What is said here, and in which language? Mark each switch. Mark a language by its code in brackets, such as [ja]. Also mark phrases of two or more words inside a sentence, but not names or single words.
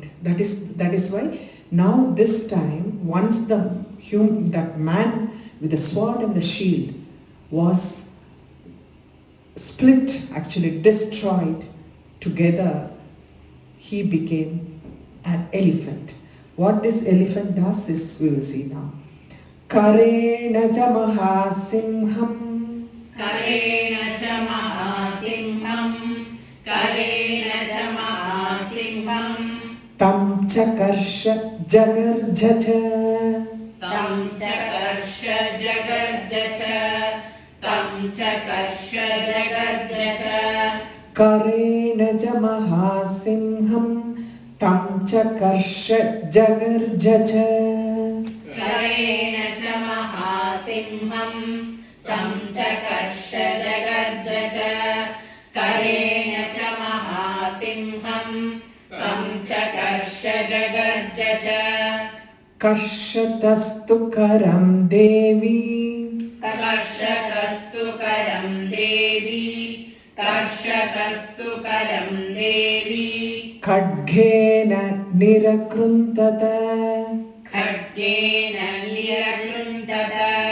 [en] That is why now this time, once that man with the sword and the shield was split, actually destroyed together, he became an elephant. What this elephant does is, we will see now. [sa] Karena jamaha simham. Karena cha mahasimham. Karena cha mahasimham. Tam chakarsha jagarjacha. Tam chakarsha jagarjacha. Tam chakarsha jagarjacha. Karena jamaha simham. Tam chakarsha jagarjacha. Karena cha mahasimham. Tam chakarsha jagarjacha. Karena cha mahasimham. Tam chakarsha jagarjacha. Karshatastu karam devi. Karshatastu karam devi. Karshatastu karam devi. Khadgena nirakruntata. Khadgena nirakruntata.